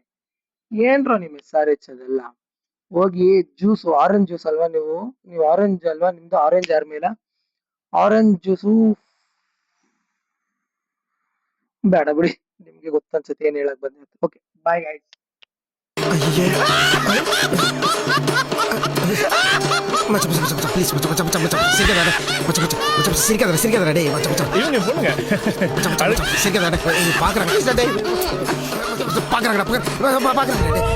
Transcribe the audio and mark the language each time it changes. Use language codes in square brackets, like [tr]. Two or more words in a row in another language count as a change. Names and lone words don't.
[kn] ಏನ್ರೋ ನಿಮ್ SRH ಅದೆಲ್ಲ. ಹೋಗಿ [en] juice, orange juice [kn] ಅಲ್ವಾ ನೀವು ಆರೆಂಜ್ ಅಲ್ವಾ ನಿಮ್ದು? ಆರೆಂಜ್ ಆರ್ಮಿ ಇಲ್ಲ, [en] orange juice [kn] ಬೇಡ ಬಿಡಿ, ನಿಮ್ಗೆ ಗೊತ್ತನ್ಸುತ್ತೆ ಏನ್ ಹೇಳಕ್ ಬಂದೆ. [en] okay, bye guys. [ta] ப்ளீஸ் மச்சான் சிரிக்காதடா டேய் மச்சான் இவங்க பொண்ணுங்க சிரிக்காதடா பாக்குறாங்க பாக்குறாங்கடா